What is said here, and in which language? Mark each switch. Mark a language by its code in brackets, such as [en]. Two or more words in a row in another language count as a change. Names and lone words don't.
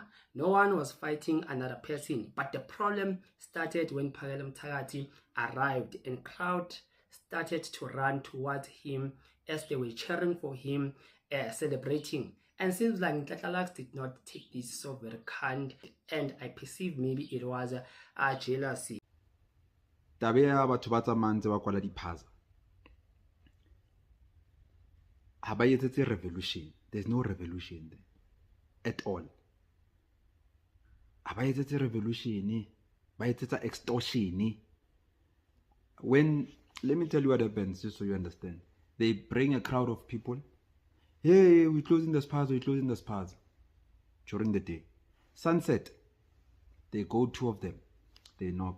[en] No one was fighting another person. But the problem started when Phakela Mthakathi arrived and crowd started to run towards him as they were cheering for him, celebrating. And seems like Tlatlalax did not take this so very kind, and I perceive maybe it was a jealousy. [st] Tabea batho ba tsamayang ba kwala diphaza. Ha ba etsetse revolution. [en] There's no revolution there at all. [st] Ha ba etsetse revolution, ba etsetsa extortion. [en] When, let me tell you what happens just so you understand. They bring a crowd of people. Hey, we're closing the spas, we're closing the spas. During the day. Sunset, they go, two of them. They knock.